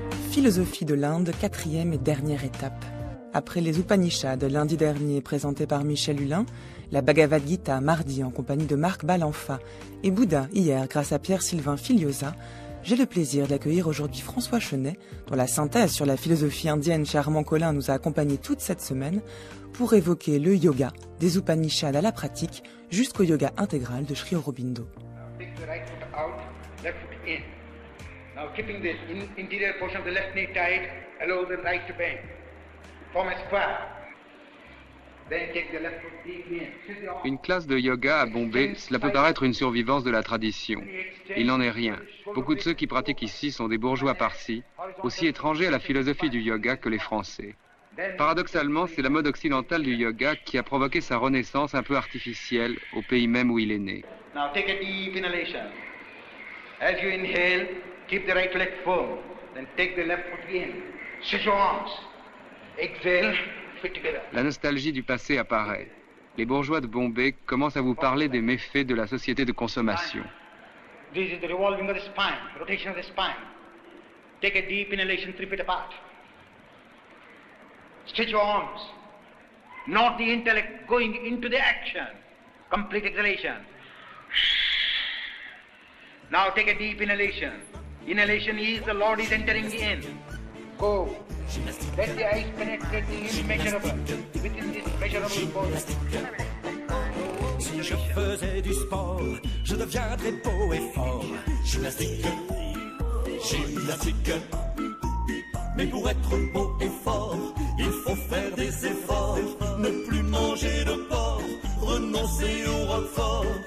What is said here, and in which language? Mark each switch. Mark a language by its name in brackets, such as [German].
[French] Philosophie de l'Inde, 4e et dernière étape. Après les Upanishads lundi dernier présentés par Michel Hulin, la Bhagavad Gita mardi en compagnie de Marc Balanfa et Bouddha hier grâce à Pierre-Sylvain Filiosa, j'ai le plaisir d'accueillir aujourd'hui François Chenet, dont la synthèse sur la philosophie indienne chez Armand Collin nous a accompagnés toute cette semaine, pour évoquer le yoga, des Upanishads à la pratique jusqu'au yoga intégral de Sri Aurobindo. [English] Take the right foot out, left foot in. Now keeping the interior portion of the left knee tight, allow the right to bend. Form a square. Then take the left foot deep in. [French] Une classe de yoga à Bombay, cela peut paraître une survivance de la tradition. Il n'en est rien. Beaucoup de ceux qui pratiquent ici sont des bourgeois parsis, aussi étrangers à la philosophie du yoga que les Français. Paradoxalement, c'est la mode occidentale du yoga qui a provoqué sa renaissance un peu artificielle au pays même où il est né. [English] Now take a deep inhalation. As you inhale, keep the right leg firm. Then take the left foot in. Stretch your arms. Exhale, fit together. [French] La nostalgie du passé apparaît. Les bourgeois de Bombay commencent à vous parler des méfaits de la société de consommation. [English] This is the revolving of the spine, rotation of the spine. Take a deep inhalation 3 feet apart. Stretch your arms. Not the intellect going into the action. Complete exhalation. Now take a deep inhalation. Inhalation is the Lord is entering in. Go. Let the eyes penetrate the immeasurable within this measurable body. [French] Si je faisais du sport, je deviendrais beau et fort. Gymnastique, gymnastique. Mais pour être beau et fort, il faut faire des efforts. Ne plus manger de porc, renoncer au roquefort.